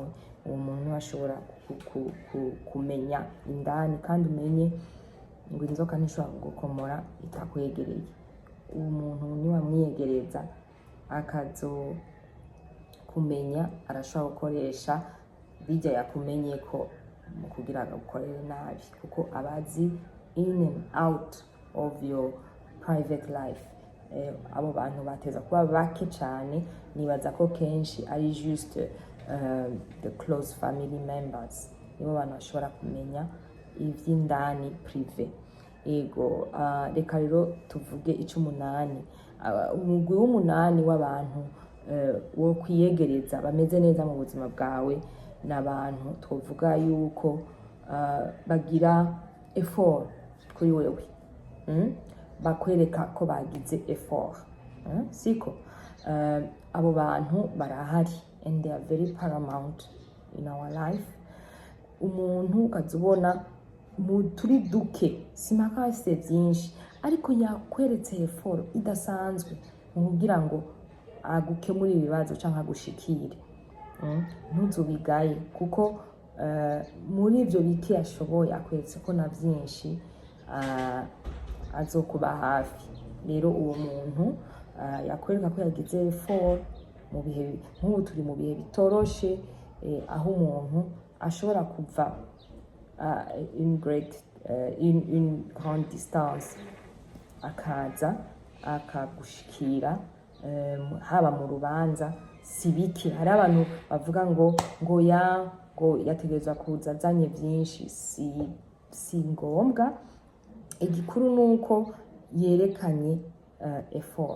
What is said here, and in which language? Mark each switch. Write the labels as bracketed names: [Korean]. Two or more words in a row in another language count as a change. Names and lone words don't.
[Rundi] Uwo muntu ashobora kumenya indani, kandi umenye ngo inzoka ntishobora kugukomora itakwegereye. Uwo muntu niwamwiyegereza akazo kumenya, arashobora gukoresha bijya yakumenye ko mu kugira gukorera nabi, kuko abazi [English] in and out of your private life. [Rundi] Abo bantu bateza kuba bake cyane, nibaza ko kenshi ari juste [English] the close family members [Rundi] nibo bantu bashobora kumenya ivy'indani privé. Ego, reka rero tuvuge icumunani. Umugwi w'umunani w'abantu wo kwiyegereza bameze neza mu buzima bwawe, n'abantu twovuga yuko bagira effort kuri wewe, bakwereka ko bagize effort, siko? Abo bantu barahari [English] and they are very paramount in our life. [Rundi] Umuntu ukazubona turi duke, simaka se byinshi, ariko yakweretse effort idasanzwe kugira ngo agukemura ibibazo canka gushikire. Ntuzubigaye, kuko muri ivyo bike yashoboye akweretse ko na byinshi azokuba hafi. Rero uwo muntu yakwereka ko yagize effort mu bihe nk'ubu turi mu bihe bitoroshe, aho umuntu ashobora kuva in [French] grande distance [Rundi] akaza akagushikira, haba mu rubanza. Si bike, hari abantu bavuga ngo yategerezwa kuza azanye byinshi. Si ngombwa, igikuru nuko yerekanye effort.